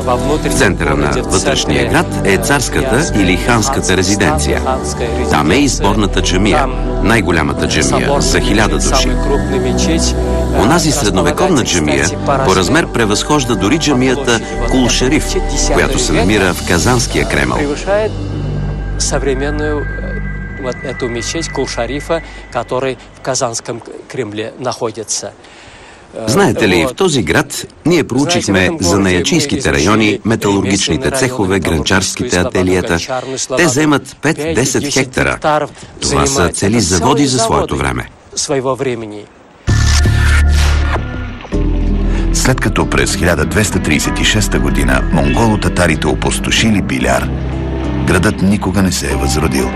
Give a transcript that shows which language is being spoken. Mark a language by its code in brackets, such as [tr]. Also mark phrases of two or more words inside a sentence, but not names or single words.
[bg] В центъра на вътрешния град е царската или ханската резиденция. Там е и сборната джамия, най-голямата джамия, за 1000 души. Онази средновековна джамия по размер превъзхожда дори джамията Кул Шариф, която се намира в Казанския Кремъл. [ru] Эту мечеть Кул-Шарифа, который в Казанском Кремле находится. [bg] Знаете ли, в този град ние проучихме занаячийските райони, металургичните цехове, гранчарските ателиета. Те заемат 5-10 хектара. Това са цели заводи за своето време. След като през 1236 година монголо-татарите опустошили Биляр, градът никога не се е възродил.